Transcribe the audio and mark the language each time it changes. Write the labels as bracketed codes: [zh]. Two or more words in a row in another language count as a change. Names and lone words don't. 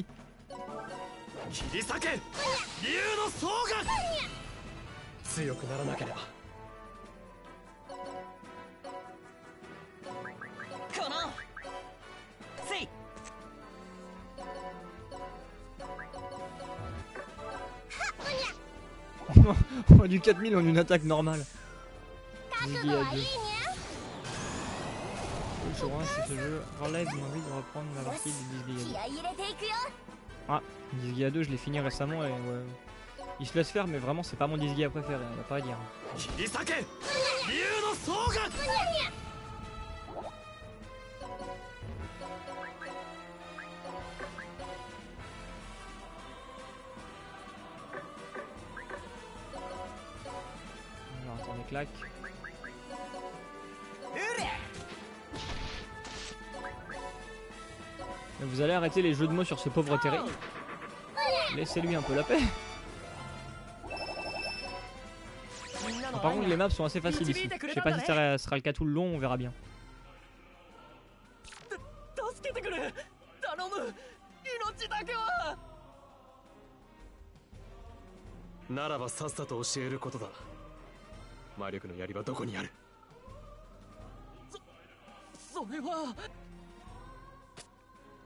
[ja] 切り裂け竜の双眼強くならなければこのせい [fr] On a du 4000 en une attaque normale. Disgaea 2. Je vois si ce jeu relève mon envie de reprendre la partie de Disgaea 2. [ja] 気合い入れていくよ [fr] Ah, Disgaea 2, je l'ai fini récemment et ouais. Il se laisse faire, mais vraiment, c'est pas mon Disgaea préféré, y'a pas à dire. [ja] 切り裂け竜の双眼 [fr] Alors, attendez, claque. Mais vous allez arrêter les jeux de mots sur ce pauvre Terry. Laissez-lui un peu la paix. Par contre, les maps sont assez faciles ici. Je sais pas si ça sera le cas tout le long, on verra bien. [ja] 助けてくれ頼む命だけはならばさっさと教えることだ魔力の槍はどこにあるそれは